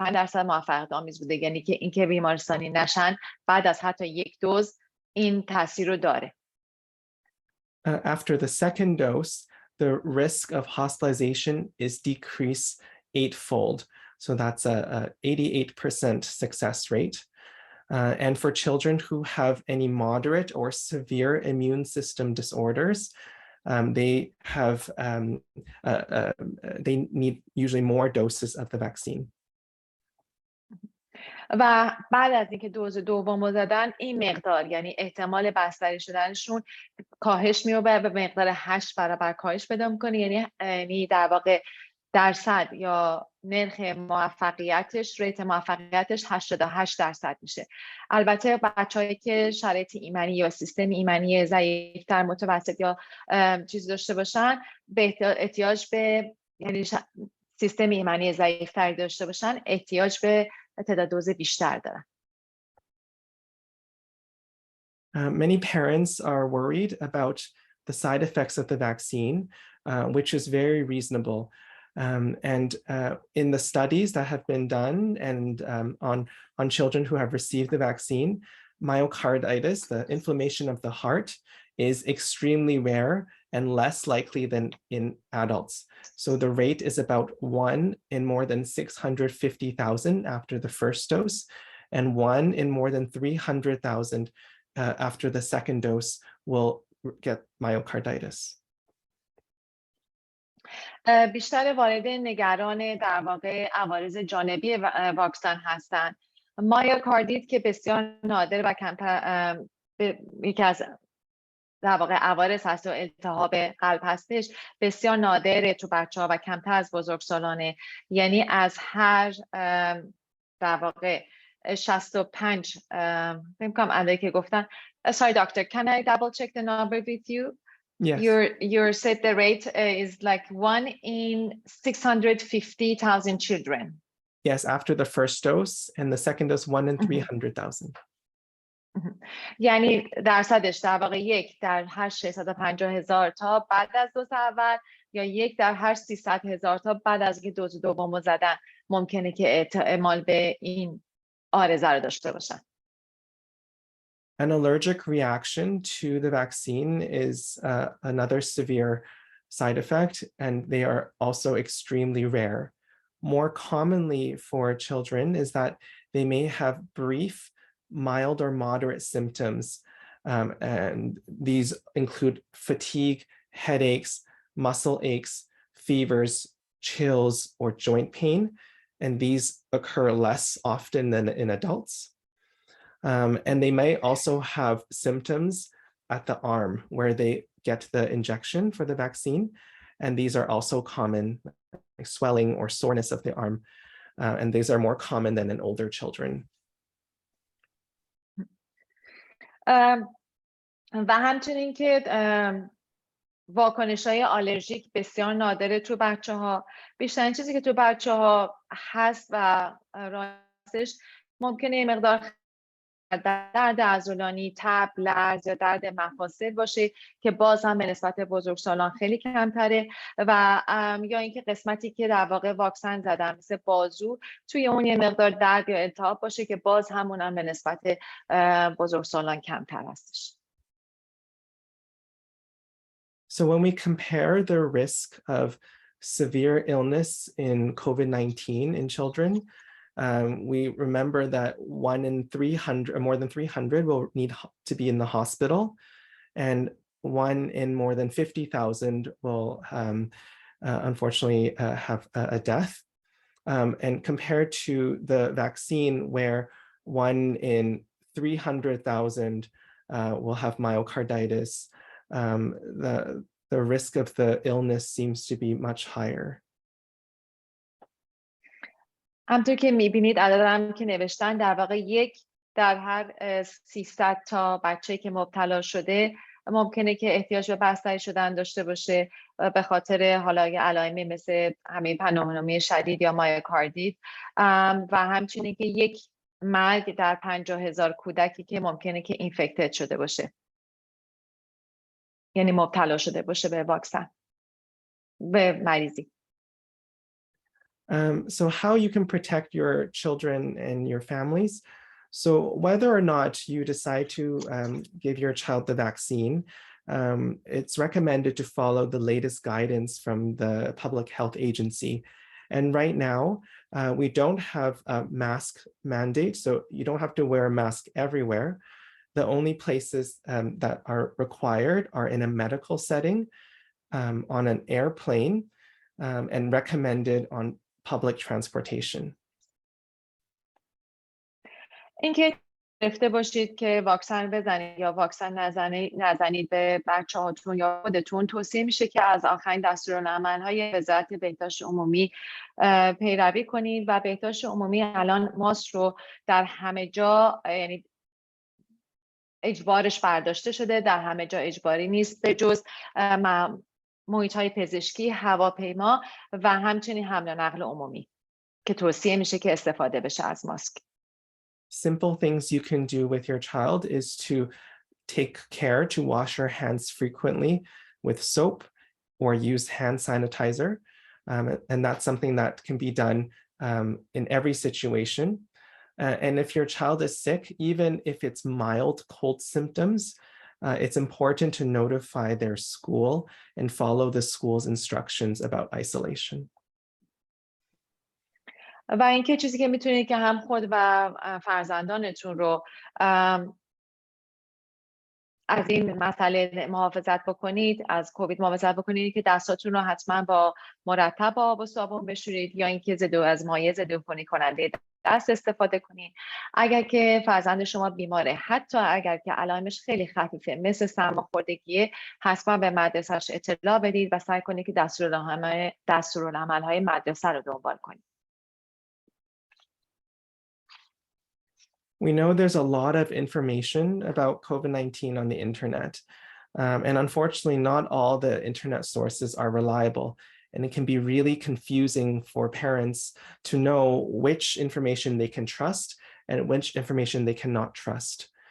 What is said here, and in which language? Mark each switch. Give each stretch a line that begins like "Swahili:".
Persian: 45% موفقیت آمیز بوده، یعنی که اینکه بیمارستانی نشن بعد از حتی 1 دوز این تاثیر رو داره.
English: After the second dose, the risk of hospitalization is decreased 8-fold. So that's a 88% success rate. And for children who have any moderate or severe immune system disorders, they need usually more doses of the vaccine.
Persian: و بعد از اینکه دوز دوم زدن این مقدار یعنی احتمال بستری شدنشون کاهش می‌یابه به مقدار 8 برابر کاهش پیدا می‌کنه، یعنی در واقع درصد یا نرخ موفقیتش، ریت موفقیتش 88% میشه. البته بچه‌هایی که شرایط ایمنی یا سیستم ایمنی ضعیف‌تر، متوسط یا چیزی داشته باشن به احتیاج به یعنی سیستم ایمنی ضعیف‌تر داشته باشن احتیاج به تعداد دوز بیشتر دارن.
English: Many parents are worried about the side effects of the vaccine, which is very reasonable. And in the studies that have been done and on children who have received the vaccine, myocarditis, the inflammation of the heart, is extremely rare and less likely than in adults. So the rate is about 1 in more than 650,000 after the first dose, and 1 in more than 300,000 after the second dose will get myocarditis.
Persian: بیشتر والدین نگران در واقع عوارض جانبی واکسن هستند. مایوکاردیت که بسیار نادر و کمتر یکی از در واقع عوارض هست و التهاب قلب هستش، بسیار نادره تو بچه‌ها و کمتر از بزرگسالانه. یعنی از هر در واقع 65 فکر کنم عددی که گفتن.
English: Sorry doctor, can I double check the number with you? Yes. You said the rate is like 1 in 650,000 children. Yes, after the first dose, and the second dose 1 in 300,000.
Persian: یعنی درصدش در واقع 1 در هر 650,000 تا بعد از دوز اول یا 1 در هر 300,000 تا بعد از اینکه دوز دوم زدن ممکنه که اعمال به این عارضه رو داشته باشن.
English: An allergic reaction to the vaccine is another severe side effect, and they are also extremely rare. More commonly for children is that they may have brief, mild or moderate symptoms, and these include fatigue, headaches, muscle aches, fevers, chills, or joint pain, and these occur less often than in adults. And they may also have symptoms at the arm where they get the injection for the vaccine, and these are also common, like swelling or soreness of the arm, and these are more common than in older children.
Persian: و همچنین که واکنش‌های آلرژیک بسیار نادره تو بچه‌ها. بیشترین چیزی که تو بچه‌ها هست و راستش ممکنه یه مقدار درد عضلانی، تب، لرز یا درد مفاصل باشه که باز هم به نسبت بزرگسالان خیلی کمتره و یا اینکه قسمتی که در واقع واکسن زدن مثل بازو توی اون یه مقدار درد یا التهاب باشه که باز همون هم به نسبت بزرگسالان کمتر هستش.
English: So when we compare the risk of severe illness in COVID-19 in children, we remember that 1 in 300 or more than 300 will need to be in the hospital, and 1 in more than 50,000 will unfortunately have a death. And compared to the vaccine, where 1 in 300,000 will have myocarditis, the risk of the illness seems to be much higher.
Persian: همطور که میبینید عددم که نوشتن در واقع 1 در هر 300 تا بچه که مبتلا شده ممکنه که احتیاج به بستری شدن داشته باشه به خاطر حالا علائمی مثل همین پنومونی شدید یا مایوکاردیت و همچنین که 1 مرگ در 50,000 کودکی که ممکنه که اینفکتد شده باشه، یعنی مبتلا شده باشه به واکسن، به مریضی.
English: So how you can protect your children and your families. So whether or not you decide to give your child the vaccine, it's recommended to follow the latest guidance from the Public Health Agency. And right now, we don't have a mask mandate, so you don't have to wear a mask everywhere. The only places that are required are in a medical setting, on an airplane, and recommended on public transportation.
Persian: اینکه گرفته باشید که واکسن بزنید یا واکسن نزنید به بچه‌هاتون یا خودتون، توصیه میشه که از آخرین دستورالعمل‌های وزارت بهداشت عمومی پیروی کنید و بهداشت عمومی الان ماسک رو در همه جا، یعنی اجبارش برداشته شده، در همه جا اجباری نیست به جز محیط‌های پزشکی، هواپیما و همچنین حمل و نقل عمومی که توصیه میشه که استفاده بشه از ماسک.
English: Simple things you can do with your child is to take care to wash your hands frequently with soap or use hand sanitizer. And that's something that can be done in every situation. And if your child is sick, even if it's mild cold symptoms, it's important to notify their school and follow the school's instructions about isolation.
Persian: و اینکه چیزی که میتونید که هم خود و فرزندانتون رو از این مسئله محافظت بکنید، از کووید محافظت بکنید که دستاتون رو حتما با مرتب آب و صابون بشورید یا اینکه از مایع ضدعفونی کننده دست استفاده کنید. اگر که فرزند شما بیماره، حتی اگر که علائمش خیلی خفیفه مثل سرماخوردگیه، حتما به مدرسه‌اش اطلاع بدید و سعی کنید که دستورالعمل‌های مدرسه رو دنبال کنید.
English: We know there's a lot of information about COVID-19 on the internet. And unfortunately, not all the internet sources are reliable. And it can be really confusing for parents to know which information they can trust and which information they cannot trust.